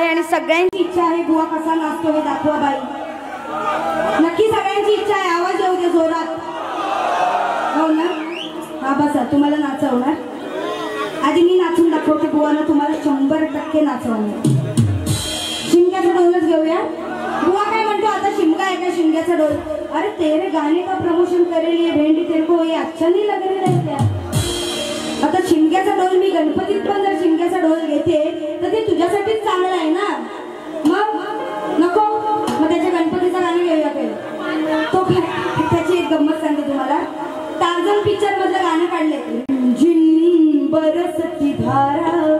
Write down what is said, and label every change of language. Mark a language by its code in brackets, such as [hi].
[mr] सगळ्यांची इच्छा आहे बुवा कसा नाचतो हे दाखवा बाई. नक्की सगळ्यांची इच्छा आहे. आवाज येऊ दे जोरात. हो ना? हा बसा. तुम्हाला नाचवणार. आधी मी नाचून दाखवते बुवानं तुम्हाला 100% नाचवणार. शिमग्याचा डोलच घेऊया. बुवा काय म्हणतो आता शिमगा आहे का शिमग्याचा डोल? [hi] अरे तेरे गाणे का प्रमोशन करेल ये भेंडी तेरे को ये अच्छा नहीं लग रहा है क्या? [mr] आता शिमग्याचा डोल मी गणपतीत पण जर शिमग्याचा डोल घेते तर ते तुझ्यासाठीच चांगलं आहे ना. मग नको. मग त्याच्या गणपतीचा गाणं घेऊया पहिलं. तो काय त्याची एक गंमत सांगते तुम्हाला. टार्झन पिक्चर मधलं गाणं काढलंय जिन बरसती धारा.